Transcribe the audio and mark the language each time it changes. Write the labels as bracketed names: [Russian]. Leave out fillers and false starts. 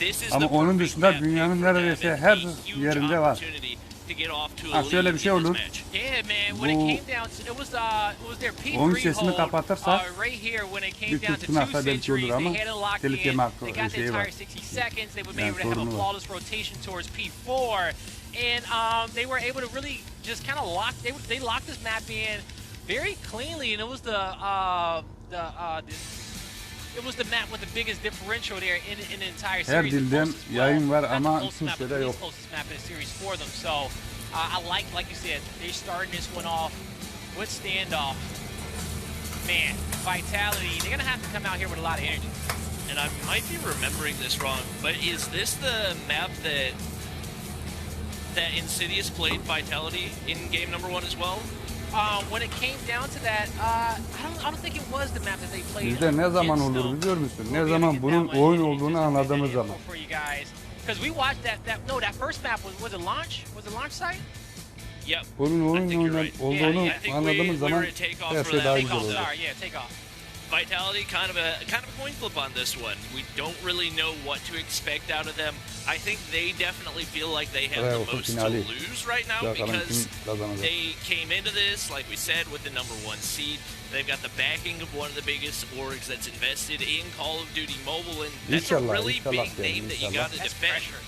[Turkish] Ama onun dışında dünyanın neredeyse her yerinde var. Ha, şöyle bir şey olur. Bu oyun sesini kapatırsa bir tuttunarsa belki olur ama telif yeme hakkı şeyi var. Yani sorunu var. [English] And they were able to really just kind of lock. They locked this map in very cleanly, and it was the map with the biggest differential there in the entire series. [Turkish] Her dilden yayın var ama Türkçe'de yok. [English] Closest map in the series for them. So I like you said, they're starting this one off with standoff. Man, Vitality, they're gonna have to come out here with a lot of energy. And I might be remembering this wrong, but is this the map that Insidious played Vitality in game number 1 as well? When it came down to that, I don't think it was the map that they played. [Turkish] Bizde ne zaman olur biliyor musun? Ne zaman bunun oyun olduğunu anladığımız zaman. [English] Because we watched that first map was a launch? Was it launch site? Yep. [Turkish] Bunun oyun olduğunu anladığımız zaman her şey daha güzel olur. [English] Yeah, take off. Vitality, kind of a coin flip on this one. We don't really know what to expect out of them. I think they definitely feel like they have the most to lose right now because they came into this, like we said, with the #1 seed. They've got the backing of one of the biggest orgs that's invested in Call of Duty Mobile, and that's a really big name that you got to defend.